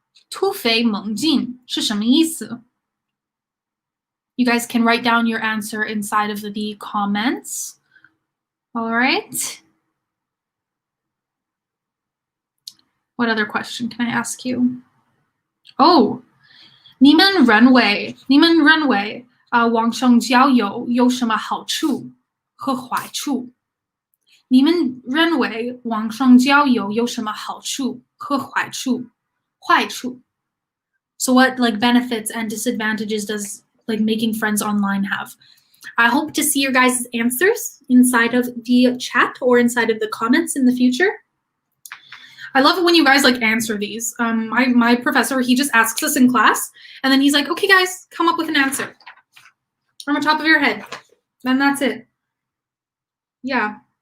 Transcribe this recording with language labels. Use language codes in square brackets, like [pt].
[zh] 突飞猛进是什么意思? [en] You guys can write down your answer inside of the comments. All right. What other question can I ask you? [zh] Oh, 你们认为网上交友有什么好处和坏处? 你们认为网上交友有什么好处和坏处? 坏处. [en] So what like benefits and disadvantages does like making friends online have? I hope to see your guys' answers inside of the chat or inside of the comments in the future. I love it when you guys like answer these. My professor, he just asks us in class, and then he's like, okay guys, come up with an answer from the top of your head. Then that's it. Yeah.